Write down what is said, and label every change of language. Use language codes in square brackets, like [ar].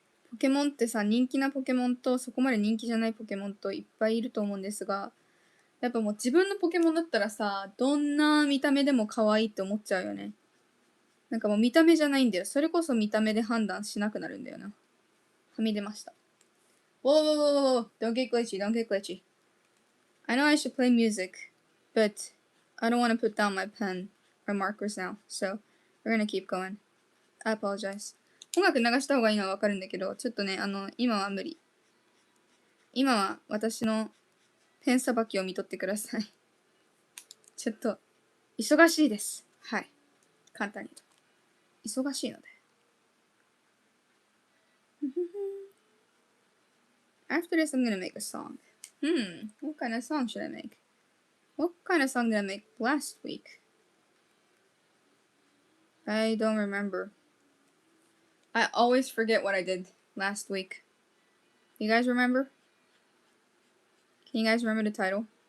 [ja] ポケモンってさ、人気なポケモンとそこまで人気じゃないポケモンといっぱいいると思うんですが、やっぱもう自分のポケモンだったらさ、どんな見た目でも可愛いって思っちゃうよね。なんかもう見た目じゃないんだよ。それこそ見た目で判断しなくなるんだよな。はみ出ました。 [en] Whoa, don't get glitchy, don't get glitchy. I know I should play music, but I don't want to put down my pen or markers now, so we're gonna keep going. I apologize. [ja] 音楽流した方がいいのはわかるんだけど、ちょっとね、今は無理。今は私のペンさばきを見とってください。ちょっと、忙しいです。はい。簡単に言うと。忙しいので。 [en] After this, I'm gonna make a song. What kind of song should I make? What kind of song did I make last week? I don't remember. I always forget what I did last week. You guys remember? Can you guys remember the title?